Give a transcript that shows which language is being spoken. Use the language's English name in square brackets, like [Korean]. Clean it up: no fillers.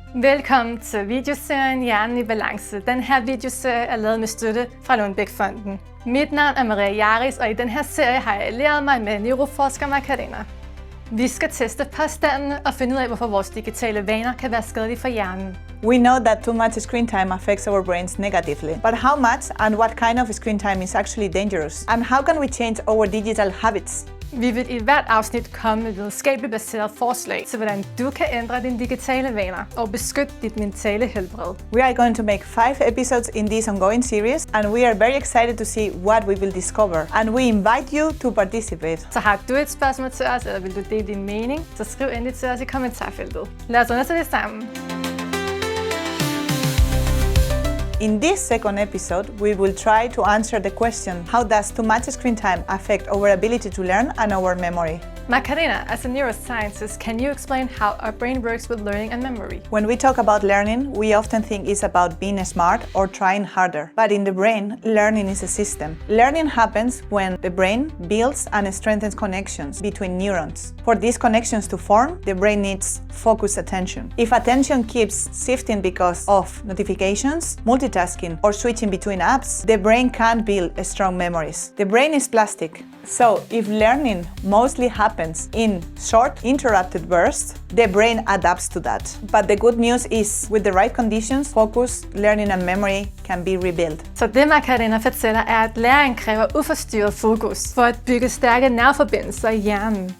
[Danish] Velkommen til videoserien Hjernen i balance. Den her videoserie er lavet med støtte fra Lundbæk-fonden. Mit navn er Maria, og i den her serie har jeg allieret mig med neuroforsker Macarena. Vi skal teste påstandene og finde ud af, hvorfor vores digitale vaner kan være skadelige for hjernen. [English] We know that too much screen time affects our brains negatively. But how much and what kind of screen time is actually dangerous? And how can we change our digital habits? [Danish] Vi vil i hvert afsnit komme med videnskabeligt baseret forslag til, hvordan du kan ændre dine digitale vaner og beskytte dit mentale helbred. [English] We are going to make 5 episodes in this ongoing series, and we are very excited to see what we will discover. And we invite you to participate. [Danish] Så har du et spørgsmål til os, eller vil du dele din mening, så skriv endelig til os i kommentarfeltet. Lad os undersøge det sammen. [English] In this second episode, we will try to answer the question, how does too much screen time affect our ability to learn and our memory? Macarena, as a neuroscientist, can you explain how our brain works with learning and memory? When we talk about learning, we often think it's about being smart or trying harder. But in the brain, learning is a system. Learning happens when the brain builds and strengthens connections between neurons. For these connections to form, the brain needs focused attention. If attention keeps shifting because of notifications, multitasking, or switching between apps, the brain can't build strong memories. The brain is plastic. So, if learning mostly happens in short, interrupted bursts, the brain adapts to that. But the good news is, with the right conditions, focus, learning and memory can be rebuilt. [Danish] Så det Macarena fortæller er, at læring kræver uforstyrret fokus for at bygge stærke nerveforbindelser i hjernen.